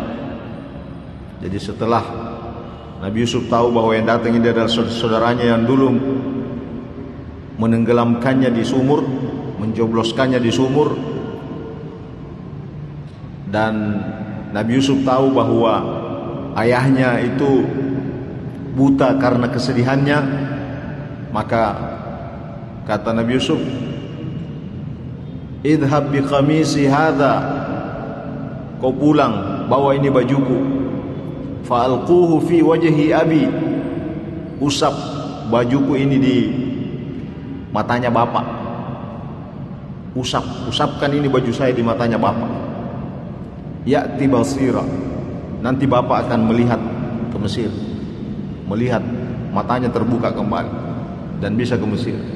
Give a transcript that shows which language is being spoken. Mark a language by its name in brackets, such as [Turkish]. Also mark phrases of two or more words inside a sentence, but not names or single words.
[Indonesian] Jadi setelah Nabi Yusuf tahu bahwa yang datang ini adalah saudaranya yang dulu menenggelamkannya di sumur, menjobloskannya di sumur, dan Nabi Yusuf tahu bahwa ayahnya itu buta karena kesedihannya, maka kata Nabi Yusuf, [Arabic] اذهبوا بقميصي هذا, [Indonesian] kau pulang bawa ini bajuku, [Arabic] فألقوه على وجه أبي, [Indonesian] usap bajuku ini di matanya bapak, usapkan ini baju saya di matanya bapak, [Arabic] يأت بصيرا, [Indonesian] nanti bapak akan melihat ke Mesir, melihat matanya terbuka kembali dan bisa ke Mesir.